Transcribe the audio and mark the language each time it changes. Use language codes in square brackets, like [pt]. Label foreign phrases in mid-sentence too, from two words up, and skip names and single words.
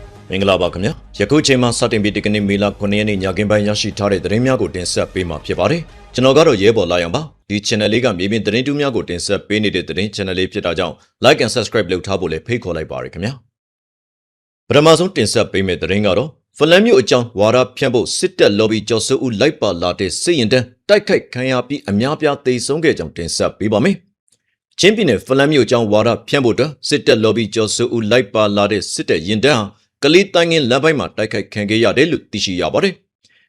[my] မင်္ဂလာပါခင်ဗျာယခုချိန်မှာစတင်ပြီးဒီကနေ့မေလ9ရက်နေ့ညခင်းပိုင်းရရှိထားတဲ့သတင်းများကိုတင်ဆက်ပေးမှာဖြစ်ပါတယ်ကျွန်တော်ကတော့ရဲဘော်လာရောင်ပါဒီ channel လေးကမြေပြင်သတင်းတူးများကိုတင်ဆက်ပေးနေတဲ့သတင်း channel လေးဖြစ်တာကြောင့် [en] like and subscribe [my] လုပ်ထားဖို့လည်းဖိတ်ခေါ်လိုက်ပါရခင်ဗျာပထမ ဆုံးတင်ဆက်ပေးမယ့်သတင်းကတော့ဖလန်မြို့အကြောင်းဝါဒဖြန့်ဖို့စစ်တပ် lobby ကြော်စိုးဦးလိုက်ပါလာတဲ့စစ်ရင်တန်းတိုက်ခိုက်ခံရပြီးအများပြားသေဆုံးခဲ့ကြောင်းတင်ဆက်ပေးပါမယ်ချင်းပြည်နယ်ဖလန်မြို့အကြော င်းဝါဒဖြန့်ဖို့အတွက်စစ်တပ် lobby ကြော်စိုးဦးလိုက်ပါလာတဲ့စစ်တပ်ရင်တန်းကလေးတိုင်းငင်းလမ်းပိုင်းမှာတိုက်ခိုက်ခံခဲ့ရတယ်လို့သိရှိရပါတယ်။